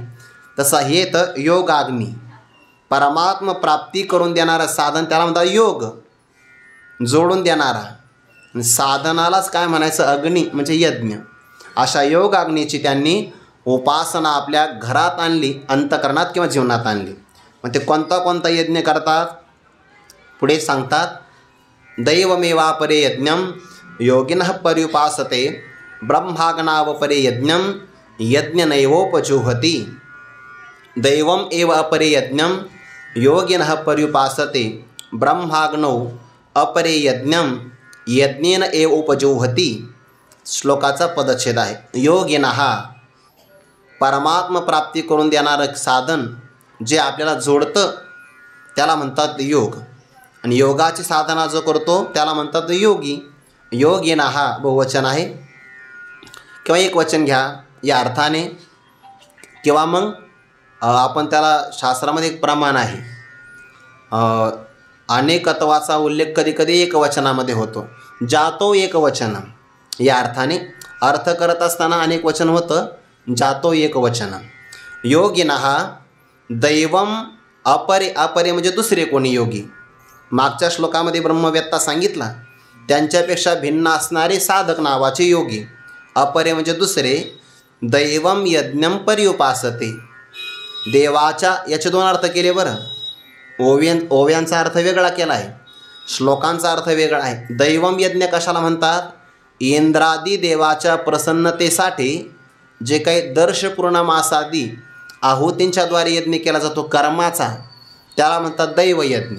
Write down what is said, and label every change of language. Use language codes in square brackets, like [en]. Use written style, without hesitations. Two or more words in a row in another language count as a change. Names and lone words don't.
[mr] तसा हे तर योगाग्नी, परमात्म प्राप्ती करून देणारं साधन, त्याला म्हणतात योग, जोडून देणारा. साधनालाच काय म्हणायचं? अग्नी म्हणजे यज्ञ. अशा योगाग्नीची त्यांनी उपासना आपल्या घरात आणली, अंतकरणात किंवा जीवनात आणली. मग ते कोणता यज्ञ करतात पुढे सांगतात. [sa] दैवमेवापरे यज्ञम योगिनः पर्युपासते ब्रह्माग्नावपरे यज्ञम यज्ञनैवोपजुहति. दैवम एव अपरे यज्ञम योगिनः पर्युपासते ब्रह्माग्नौ अपरे यज्ञम यज्ञेन एव उपजुहति. [mr] श्लोकाचा पदच्छेद आहे. योगिनः परमात्म प्राप्ती करून देणारं साधन जे आपल्याला जोडतं त्याला म्हणतात योग. आणि योगाची साधना जो करतो त्याला म्हणतात योगी. योगिनः बहुवचन आहे किंवा एक वचन घ्या या अर्थाने, किंवा मग आपण त्याला शास्त्रामध्ये एक प्रमाण आहे. अनेकत्वाचा उल्लेख कधी कधी एकवचनामध्ये होतो. [sa] जातो एकवचनम [mr] या अर्थाने अर्थ करत असताना अनेक वचन होतं, [sa] जातो एकवचनम. योगिनः दैवम अपरे [mr] म्हणजे दुसरे कोणी योगी. मागच्या श्लोकामध्ये ब्रह्मवेत्ता सांगितला, त्यांच्यापेक्षा भिन्न असणारे साधक नावाचे योगी. अपरे म्हणजे दुसरे. [sa] दैवम यज्ञम पर्युपासते, [mr] देवाच्या, याचे दोन अर्थ केले बरं. ओव्यांचा अर्थ वेगळा केला आहे, श्लोकांचा अर्थ वेगळा आहे. [sa] दैवम यज्ञ [mr] कशाला म्हणतात? इंद्रादी देवाच्या प्रसन्नतेसाठी जे काही दर्श पूर्णमासादी आहुतींच्याद्वारे यज्ञ केला जातो कर्माचा, त्याला म्हणतात दैवयज्ञ.